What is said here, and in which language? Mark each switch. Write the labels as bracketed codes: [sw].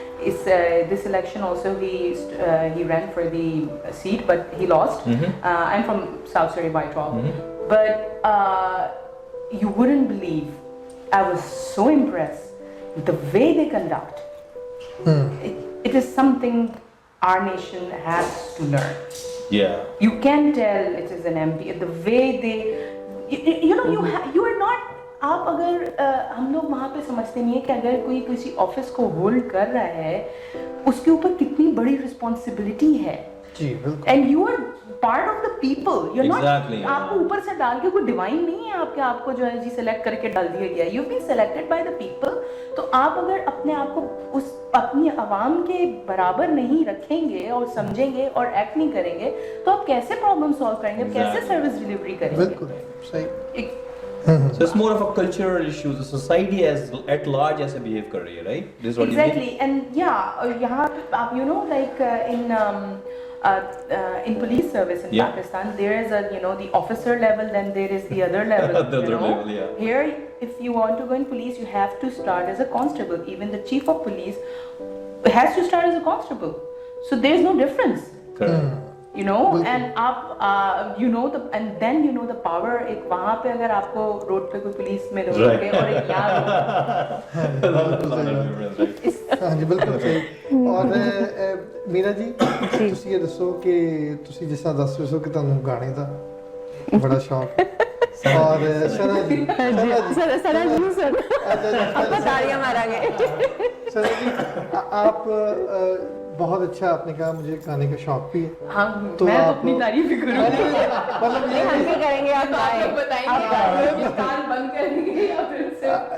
[en] This election also he ran for the seat, but he lost. I'm from South Surrey by 12, but you wouldn't believe, I was so impressed the way they conduct. It is something our nation has to learn. Yeah, you can tell it is an MP, the way they, you are not, [hi] आप अगर हम लोग वहाँ पे समझते नहीं है कि अगर कोई किसी ऑफिस को होल्ड कर रहा है, उसके ऊपर कितनी बड़ी रिस्पॉन्सिबिलिटी है। जी बिल्कुल। [en] and you are part of the people, you are not, Exactly, [hi] आपको ऊपर से डाल के कोई डिवाइन नहीं है आपको जो है जी सेलेक्ट करके डाल दिया गया, [en] You been selected by the people. [hi] तो आप अगर अपने आप को उस अपनी आवाम के बराबर नहीं रखेंगे और समझेंगे और एक्ट नहीं करेंगे, तो आप कैसे प्रॉब्लम सॉल्व करेंगे, कैसे सर्विस डिलीवरी करेंगे? बिल्कुल सही। [en] So it's more of a cultural issue. The society as at large [hi] ऐसे behave कर रही है, [en] right? This is what exactly. you mean? And yeah, [hi] यहाँ आप [en] like in police service in Pakistan, there is a the officer level, then there is the other level. The other level, yeah. Here, if you want to go in police, you have to start as a constable. Even the chief of police has to start as a constable. So there is no difference. Correct. you know, and आप you know the and then you know the power. [hi] एक वहाँ पे अगर आपको road पे कोई police में रोक के और एक यहाँ हाँ जी बिल्कुल सही। और मीरा जी [pa] ਤੁਸੀਂ ਇਹ ਦੱਸੋ ਕਿ ਤੁਸੀਂ ਜਿਸ ਤਰ੍ਹਾਂ ਦੱਸ ਰਹੇ ਹੋ ਕਿ ਤੁਹਾਨੂੰ ਗਾਣੇ ਦਾ [hi] बड़ा शौक है और सना जी सना जी सर आपको तालियां मारेंगे। सना जी आप बहुत अच्छा, आपने कहा मुझे गाने का शौक भी है। हाँ, तो मैं तो अपनी तारीफ ही करूँगी, मतलब ये हम भी करेंगे, आप बताएंगे कान बंद करेंगे या फिर से